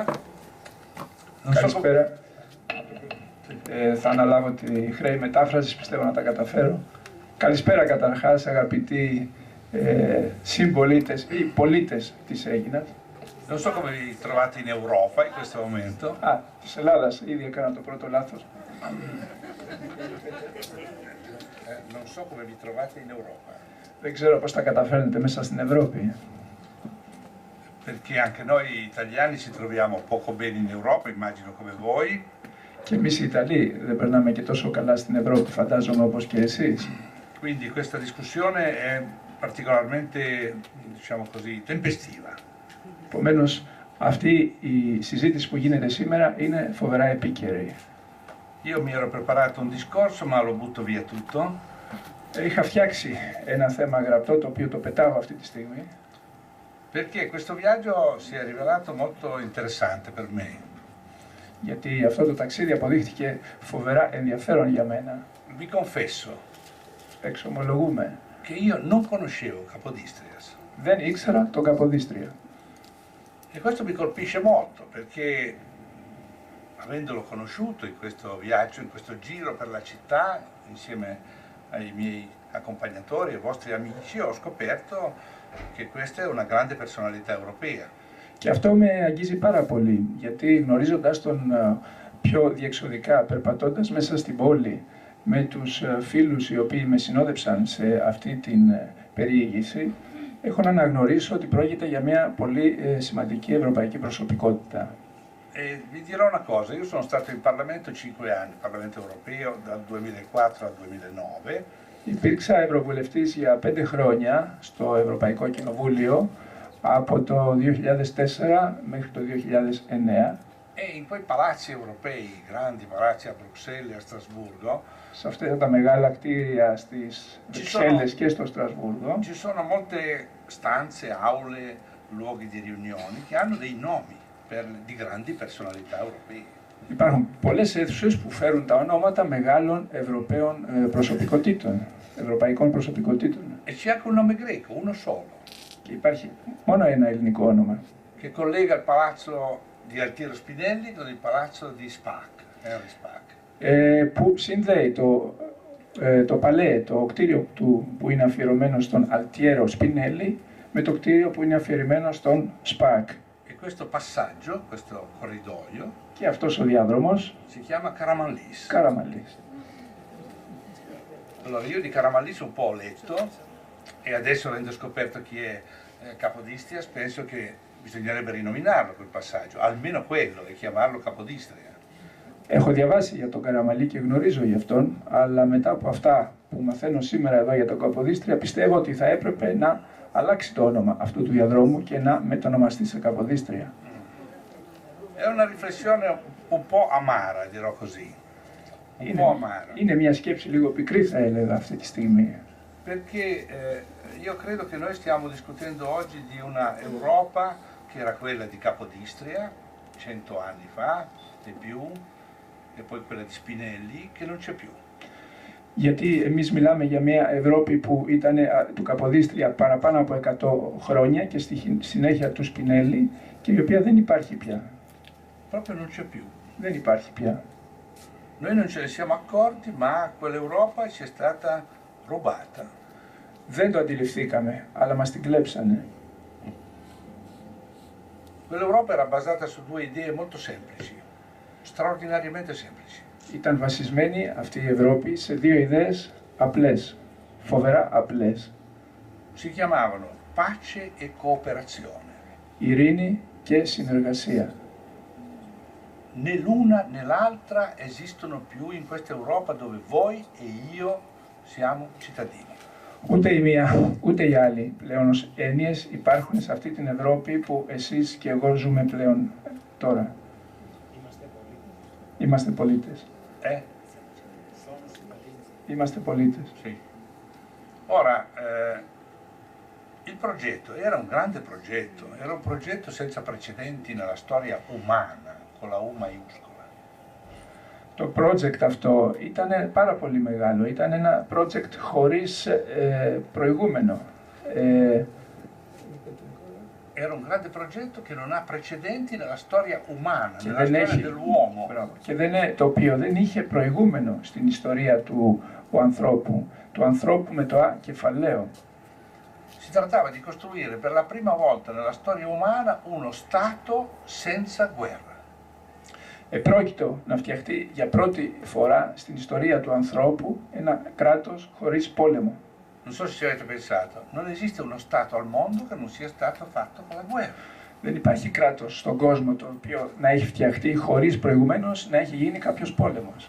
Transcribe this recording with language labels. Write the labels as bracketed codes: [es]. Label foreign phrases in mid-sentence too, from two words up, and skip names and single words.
[el] Καλησπέρα. Θα αναλάβω τη χρέη μετάφρασης, πιστεύω να τα καταφέρω. Καλησπέρα καταρχάς αγαπητοί συμπολίτες ή πολίτες της Αίγινας. [it] Non so come vi trovate in Europa in questo momento. [el] Της Ελλάδας, ήδη έκανα το πρώτο λάθος. [it] Non so come vi trovate in Europa. [el] Δεν ξέρω πώς τα καταφέρνετε μέσα στην Ευρώπη. [it] Perché anche noi italiani ci troviamo poco bene in Europa, immagino come voi. [el] Και εμείς οι Ιταλοί δεν περνάμε και τόσο καλά στην Ευρώπη, φαντάζομαι, όπως και εσείς. [it] Quindi questa discussione è particolarmente, diciamo così, tempestiva. [el] Επομένως, αυτή η συζήτηση που γίνεται σήμερα είναι φοβερά επίκαιρη. [it] Io mi ero preparato un discorso, ma lo butto via tutto. [el] Είχα φτιάξει ένα θέμα γραπτό, το οποίο το πετάω αυτή τη στιγμή. [it] Perché questo viaggio si è rivelato molto interessante per me. [el] Γιατί αυτό το ταξίδι αποδείχθηκε φοβερά ενδιαφέρον για μένα. [it] Vi confesso [el] Εξομολογούμε. [it] che io non conoscevo Capodistrias. [el] Δεν ήξερα τον Καποδίστρια. [it] E questo mi colpisce molto perché avendolo conosciuto in questo viaggio, in questo giro per la città, insieme ai miei accompagnatori e vostri amici, ho scoperto che questa è una grande personalità europea. [el] Και αυτό με αγγίζει πάρα πολύ, γιατί γνωρίζοντας τον πιο διεξοδικά, περπατώντας μέσα στην πόλη με τους φίλους οι οποίοι με συνόδεψαν σε αυτή την περιήγηση, έχω να αναγνωρίσω ότι πρόκειται για μια πολύ σημαντική ευρωπαϊκή προσωπικότητα. [it] E vi dirò una cosa, io sono stato in Parlamento 5 anni, Parlamento europeo dal 2004 al 2009. [el] Υπήρξα ευρωβουλευτής για 5 χρόνια στο Ευρωπαϊκό Κοινοβούλιο, από το 2004 μέχρι το 2009. [it] E in quei palazzi europei, grandi palazzi a Bruxelles e a Strasburgo, [el] σε αυτά τα μεγάλα κτίρια στις Βρυξέλλες και στο Στρασβούργο, [it] ci sono molte stanze, aule, luoghi di riunioni che hanno dei nomi di grandi personalità europee. [el] Υπάρχουν πολλές αίθουσες που φέρουν τα ονόματα μεγάλων Ευρωπαίων προσωπικότητων, ευρωπαϊκών προσωπικότητων. [it] E c'è anche un nome greco, uno solo, [el] Και υπάρχει μόνο ένα ελληνικό όνομα, [it] che collega il palazzo di Altiero Spinelli con il palazzo di Spaak, Henry Spaak. [el] που συνδέει το παλέ, το κτίριο του που είναι αφιερωμένο στον Αλτιέρο Σπινέλη, με το κτίριο που είναι αφιερωμένο στον Σπακ. [it] E questo passaggio, questo corridoio, [el] Και αυτός ο διάδρομος, [it] si chiama Karamanlis. [el] Καραμαλής. [it] Allora io di Karamanlis un po' ho letto. E adesso, avendo scoperto chi è Capodistrias, penso che bisognerebbe rinominarlo quel passaggio, almeno quello, e chiamarlo Capodistria. [el] Έχω διαβάσει για τον Καραμαλή και γνωρίζω γι' αυτόν, αλλά μετά από αυτά που μαθαίνω σήμερα εδώ για τον Καποδίστρια, πιστεύω ότι θα έπρεπε να αλλάξει το όνομα αυτού του διαδρόμου και να μετονομαστεί σε Καποδίστρια. [it] È una riflessione un po' amara, dirò così. Un po' amara. [el] Είναι μια σκέψη λίγο πικρή, θα έλεγα, αυτή τη στιγμή. [it] Perché io credo che noi stiamo discutendo oggi di una Europa che era quella di Capodistria 100 anni fa e più, e poi quella di Spinelli, che non c'è più. [el] Γιατί εμείς μιλάμε για μια Ευρώπη που ήταν του Καποδίστρια παραπάνω από 100 χρόνια και στη συνέχεια του Σπινέλη και η οποία δεν υπάρχει πια. [it] Proprio non c'è più. [el] Δεν υπάρχει πια. [it] Noi non ce ne siamo accorti, ma quell'Europa ci è stata rubata. [el] Δεν το αντιληφθήκαμε, αλλά μας την κλέψανε. [it] Quell'Europa era basata su due idee molto semplici, straordinariamente semplici. [el] Ήταν βασισμένη αυτή η Ευρώπη σε δύο ιδέες απλές, φοβερά απλές. [it] Si chiamavano pace e cooperazione. [el] Ειρήνη και συνεργασία. [it] Né l'una né l'altra esistono più in questa Europa dove voi e io siamo cittadini. [el] Ούτε η μία, ούτε η άλλη πλέον ως έννοιες υπάρχουν σε αυτή την Ευρώπη που εσείς και εγώ ζούμε πλέον τώρα. Είμαστε πολίτες. Είμαστε πολίτες. [it] Sì. Ora, il progetto era un grande progetto, era un progetto senza precedenti nella storia umana, con la U maiuscola. [el] Το project αυτό ήταν πάρα πολύ μεγάλο, ήταν ένα project χωρίς προηγούμενο. [it] Era un grande progetto che non ha precedenti nella storia umana, nella storia dell'uomo. [el] Και το οποίο δεν είχε προηγούμενο στην ιστορία του ανθρώπου με το Α κεφαλαίο. [it] Si trattava di costruire per la prima volta nella storia umana uno Stato senza guerra. [el] Επρόκειτο να φτιαχτεί για πρώτη φορά στην ιστορία του ανθρώπου ένα κράτος χωρίς πόλεμο. [it] Non so se ci avete pensato, non esiste uno Stato al mondo che non sia stato fatto con la guerra. [el] Δεν υπάρχει κράτος στον κόσμο το οποίο να έχει φτιαχτεί χωρίς προηγουμένως να έχει γίνει κάποιος πόλεμος.